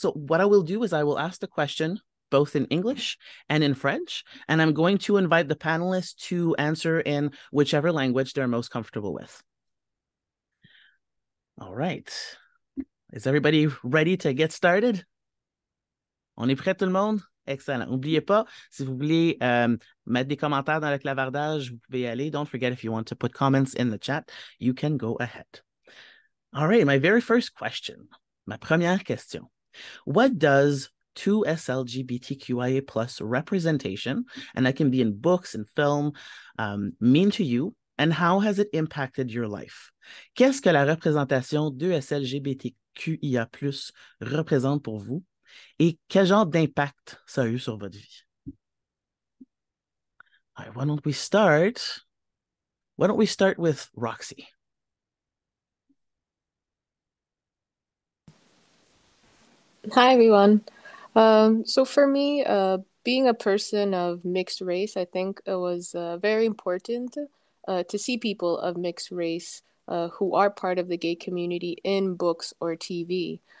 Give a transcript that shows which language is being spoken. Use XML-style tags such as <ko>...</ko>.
<en>So what I will do is I will ask the question both in English and in French, and I'm going to invite the panelists to answer in whichever language they're most comfortable with. All right. Is everybody ready to get started?</en> <fr>On est prêt tout le monde? Excellent. N'oubliez pas, si vous voulez mettre des commentaires dans le clavardage, vous pouvez y aller.</fr> <en>Don't forget, if you want to put comments in the chat, you can go ahead. All right, my very first question,</en> <fr>ma première question.</fr> <en>What does 2SLGBTQIA plus representation, and that can be in books and film, mean to you, and how has it impacted your life?</en> <fr>Qu'est-ce que la représentation 2SLGBTQIA plus représente pour vous? Et quel genre d'impact ça a eu sur votre vie?</fr> <en>All right, why don't we start with Roxy? Hi, everyone. So for me, being a person of mixed race, I think it was very important to see people of mixed race who are part of the gay community in books or TV.</en>